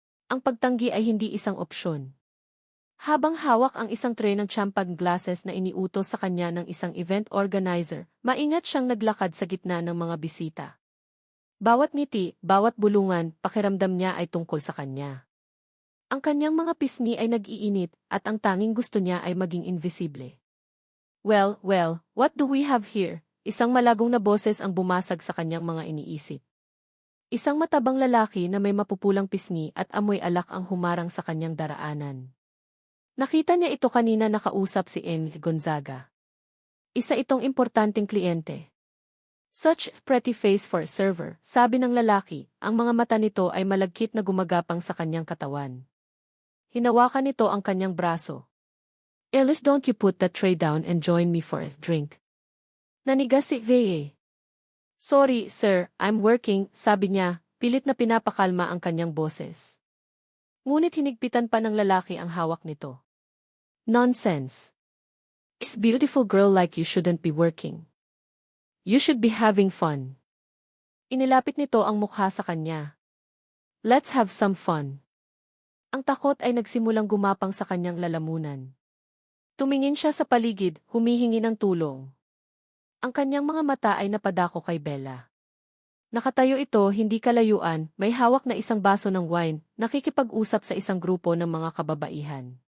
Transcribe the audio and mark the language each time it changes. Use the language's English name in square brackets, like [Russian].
[Filipino] Ang pagtanggi ay hindi isang opsyon. Habang hawak ang isang tray ng champagne glasses na iniutos sa kanya ng isang event organizer, maingat siyang naglakad sa gitna ng mga bisita. Bawat ngiti, bawat bulungan, pakiramdam niya ay tungkol sa kanya. Ang kanyang mga pisngi ay nag-iinit at ang tanging gusto niya ay maging invisible. [English] Well, what do we have here? [Filipino] Isang malagong na boses ang bumasag sa kanyang mga iniisip. Isang matabang lalaki na may mapupulang pisngi at amoy alak ang humarang sa kanyang daraanan. Nakita niya ito kanina nakausap si Enrique Gonzaga. Isa itong importanteng kliyente. [English] Such pretty face for a server, [Filipino] sabi ng lalaki, ang mga mata nito ay malagkit na gumagapang sa kanyang katawan. Hinawakan nito ang kanyang braso. [English] Ellis, don't you put that tray down and join me for a drink? [Filipino] Nanigas si Veye. [English] Sorry, sir, I'm working, [Filipino] sabi niya, pilit na pinapakalma ang kanyang boses. Ngunit hinigpitan pa ng lalaki ang hawak nito. [English] Nonsense. This beautiful girl like you shouldn't be working. You should be having fun. [Filipino] Inilapit nito ang mukha sa kanya. [English] Let's have some fun. [Filipino] Ang takot ay nagsimulang gumapang sa kanyang lalamunan. Tumingin siya sa paligid, humihingi ng tulong. Ang kanyang mga mata ay napadako kay Bella. Nakatayo ito hindi kalayuan, may hawak na isang baso ng wine, nakikipag-usap sa isang grupo ng mga kababaihan.